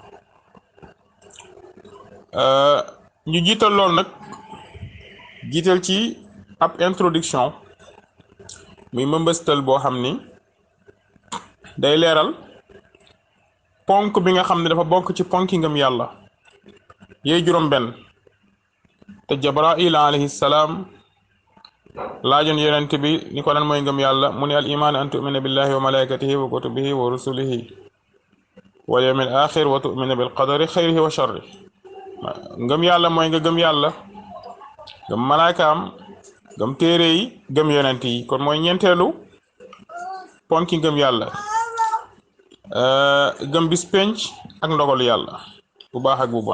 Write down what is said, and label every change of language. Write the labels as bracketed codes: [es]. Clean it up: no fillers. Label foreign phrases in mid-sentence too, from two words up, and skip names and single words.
[wo] ñu jiital lool nag jiital ci ab introduction muy mëmbëstal boo xam ni day leeral ponk bi nga xam ne dafa bokk ci ponki ngëm yàlla yey juróom benn te Jibril [ar] عليه السلام [wo] laajoon yonent bi ni ko lan mooy ngëm yàlla mu ne [ar] الإيمان أن تؤمن بالله وملائكته وكتبه ورسله واليوم الآخر وتؤمن بالقدر خيره وشره. [wo] ngëm yàlla mooy nga gëm yàlla gëm malaakaam gëm téere yi gëm yonent yi kon mooy ñeenteelu ponki ngëm yàlla gëm bis penc ak ndogalu yàlla bu baax ak bu bon.